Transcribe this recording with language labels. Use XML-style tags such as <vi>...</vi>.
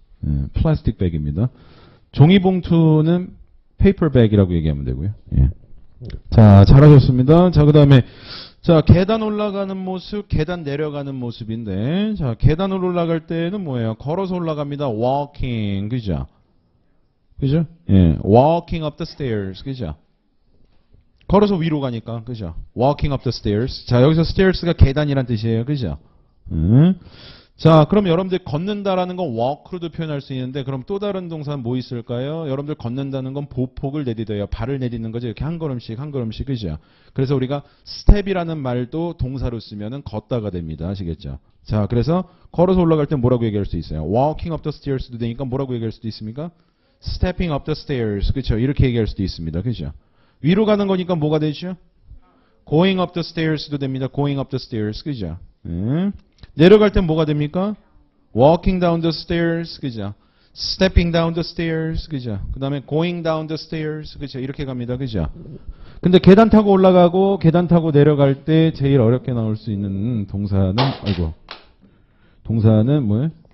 <ko>예, 플라스틱 백입니다. 종이봉투는 페이퍼백이라고 얘기하면 되고요. 예. 자, 잘하셨습니다. 자, 그 다음에 자, 계단 올라가는 모습, 계단 내려가는 모습인데, 자, 계단을 올라갈 때는 뭐예요? 걸어서 올라갑니다. walking, 그죠? 그죠? 예,</ko> <en>walking up the stairs,</en> <ko>그죠? 걸어서 위로 가니까, 그죠?</ko> <en>walking up the stairs.</en> <ko>자, 여기서 stairs가 계단이란 뜻이에요, 그죠? 자, 그럼 여러분들 걷는다라는 건 walk로도 표현할 수 있는데, 그럼 또 다른 동사는 뭐 있을까요? 여러분들 걷는다는 건 보폭을 내딛어요. 발을 내딛는 거죠. 이렇게 한 걸음씩, 한 걸음씩, 그죠? 그래서 우리가 step이라는 말도 동사로 쓰면은 걷다가 됩니다. 아시겠죠? 자, 그래서 걸어서 올라갈 때 뭐라고 얘기할 수 있어요?</ko> <en>walking up the stairs도</en> <ko>되니까 뭐라고 얘기할 수도 있습니까?</ko> <en>stepping up the stairs.</en> <ko>그죠? 이렇게 얘기할 수도 있습니다. 그죠? 위로 가는 거니까 뭐가 되죠?</ko> <en>going up the stairs도</en> <ko>됩니다.</ko> <en>going up the stairs.</en> <ko>그죠? 내려갈 땐 뭐가 됩니까?</ko> <en>walking down the stairs.</en> <ko>그죠?</ko> <en>stepping down the stairs.</en> <ko>그죠? 그 다음에</ko> <en>going down the stairs.</en> <ko>그죠? 이렇게 갑니다. 그죠? 근데 계단 타고 올라가고 계단 타고 내려갈 때 제일 어렵게 나올 수 있는 동사는, 아이고. 동사는 뭐예요?</ko>